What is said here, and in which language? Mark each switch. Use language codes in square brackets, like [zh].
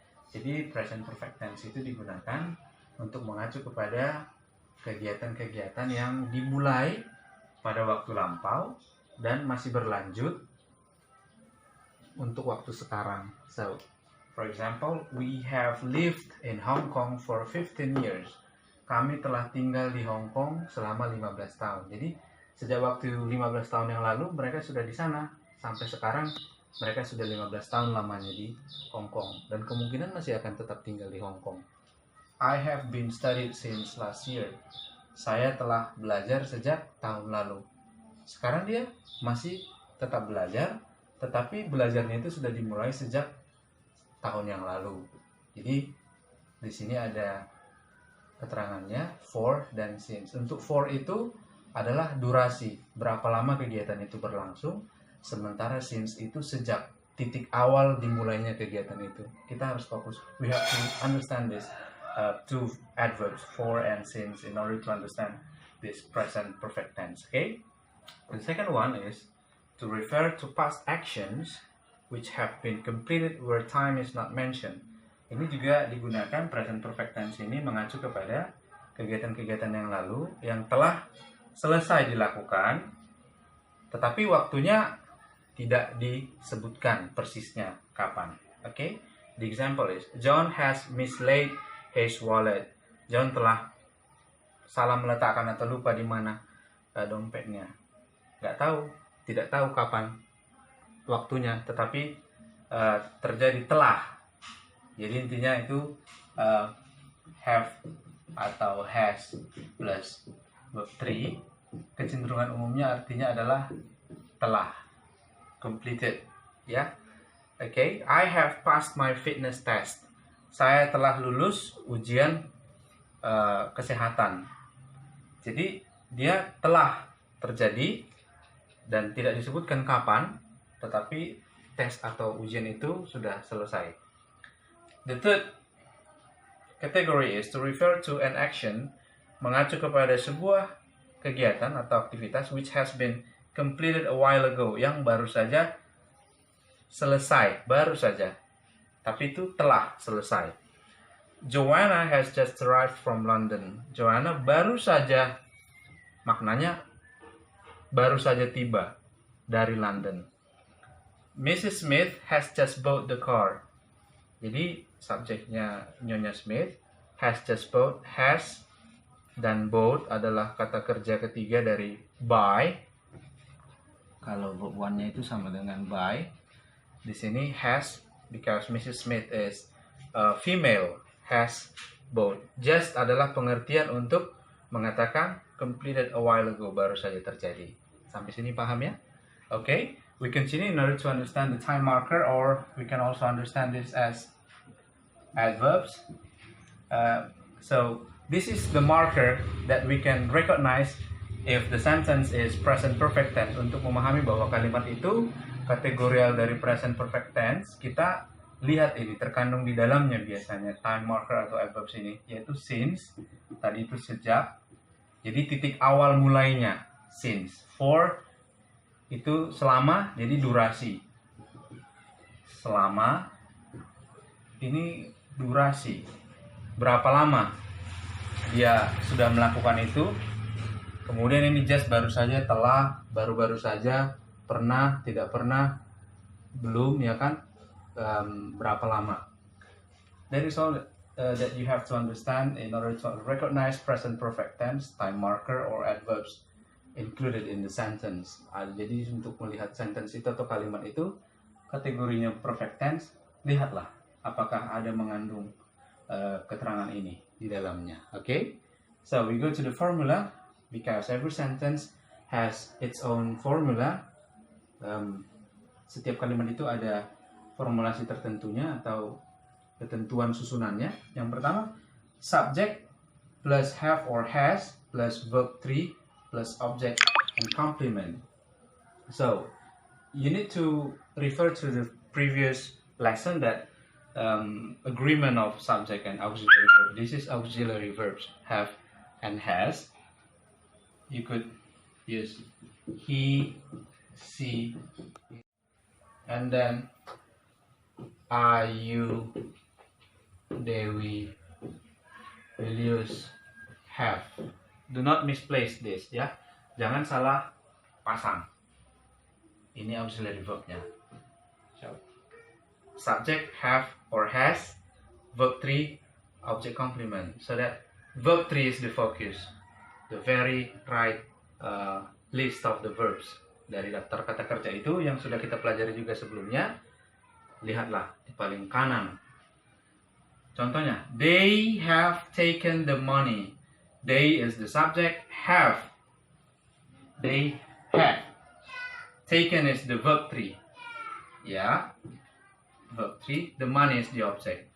[id] Jadi present perfect tense itu digunakan untuk mengacu kepada kegiatan-kegiatan yang dimulai pada waktu lampau dan masih berlanjut untuk waktu sekarang. [en] So, for example, we have lived in Hong Kong for 15 years. [id] Kami telah tinggal di Hong Kong selama 15 tahun. Jadi, sejak waktu 15 tahun yang lalu, mereka sudah di sana. Sampai sekarang, mereka sudah 15 tahun lamanya di Hong Kong. Dan kemungkinan masih akan tetap tinggal di Hong Kong. [en] I have been studied since last year. [id] Saya telah belajar sejak tahun lalu. Sekarang dia masih tetap belajar, tetapi belajarnya itu sudah dimulai sejak tahun yang lalu. Jadi di sini ada keterangannya for dan since. Untuk for itu adalah durasi, berapa lama kegiatan itu berlangsung, sementara since itu sejak titik awal dimulainya kegiatan itu. Kita harus fokus. [en] We have to understand this two adverbs for and since in order to understand this present perfect tense. Okay? The second one is to refer to past actions which have been completed where time is not mentioned. [id] Ini juga digunakan present perfect tense ini mengacu kepada kegiatan-kegiatan yang lalu yang telah selesai dilakukan, tetapi waktunya tidak disebutkan persisnya kapan. Okay? [en] The example is John has mislaid his wallet. [id] John telah salah meletakkan atau lupa di mana dompetnya. Tidak tahu kapan waktunya, tetapi terjadi telah. Jadi intinya itu have atau has plus verb 3. Kecenderungan umumnya artinya adalah telah, completed, ya. [en] Okay, I have passed my fitness test. [id] Saya telah lulus ujian kesehatan. Jadi dia telah terjadi dan tidak disebutkan kapan, tetapi tes atau ujian itu sudah selesai. [en] The third category is to refer to an action, [id] mengacu kepada sebuah kegiatan atau aktivitas [en] which has been completed a while ago, [id] yang baru saja selesai, tapi itu telah selesai. [en] Joanna has just arrived from London. [id] Joanna baru saja, maknanya baru saja tiba dari London. [en] Mrs. Smith has just bought the car. [id] Jadi subjeknya Nyonya Smith, [en] has just bought, [id] has dan bought adalah kata kerja ketiga dari buy. Kalau verb one-nya itu sama dengan buy. Di sini [en] has because Mrs. Smith is female, has bought. [id] Just adalah pengertian untuk mengatakan [en] completed a while ago, [id] baru saja terjadi. Sampai sini paham ya? [en] Okay, we continue in order to understand the time marker, or we can also understand this as adverbs. So this is the marker that we can recognize if the sentence is present perfect tense. [id] Untuk memahami bahwa kalimat itu kategorial dari present perfect tense, kita lihat ini terkandung di dalamnya biasanya time marker atau adverbs ini, yaitu since, tadi itu sejak. Jadi titik awal mulainya since. For itu selama, jadi durasi. Selama ini durasi. Berapa lama dia sudah melakukan itu. Kemudian ini just baru saja, telah, baru-baru saja, pernah, tidak pernah, belum, ya kan? Berapa lama. [en] That is all that you have to understand in order to recognize present perfect tense, time marker, or adverbs included in the sentence. [id] Jadi untuk melihat sentence itu atau kalimat itu, kategorinya perfect tense, lihatlah apakah ada mengandung keterangan ini di dalamnya. [en] Okay? So we go to the formula, because every sentence has its own formula. [id] Setiap kalimat itu ada formulasi tertentunya atau ketentuan susunannya. [en] Yang pertama, subject plus have or has plus verb 3 plus object and complement. So, you need to refer to the previous lesson that agreement of subject and auxiliary verb. This is auxiliary verbs, have and has. You could use he, she, and then are you, Dewi, will use have. Do not misplace this, ya. [id] Jangan salah pasang. Ini auxiliary verbnya. [en] So, subject have or has, verb 3 object complement. So that verb 3 is the focus, the very right list of the verbs [id] dari daftar kata kerja itu yang sudah kita pelajari juga sebelumnya. Lihatlah di paling kanan. [en] Contohnya, they have taken the money. They is the subject, have. They have. Taken is the verb 3. Ya. Verb 3, the money is the object.